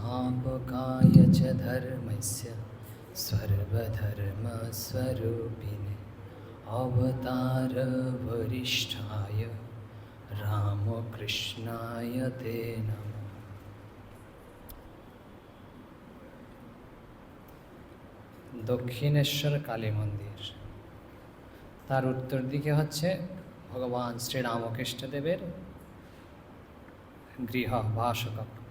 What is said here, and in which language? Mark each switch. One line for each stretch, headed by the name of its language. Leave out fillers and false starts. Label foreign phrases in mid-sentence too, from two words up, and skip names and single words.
Sanskrit: संस्थापकाय च धर्मस्य सर्वधर्मस्वरूपिणे अवतारवरिष्ठाय रामकृष्णाय ते नमः।
Bangla: দক্ষিণেশ্বর কালী মন্দির, তার উত্তর দিকে হচ্ছে ভগবান শ্রীরামকৃষ্ণদেবের গৃহ বাসকপ।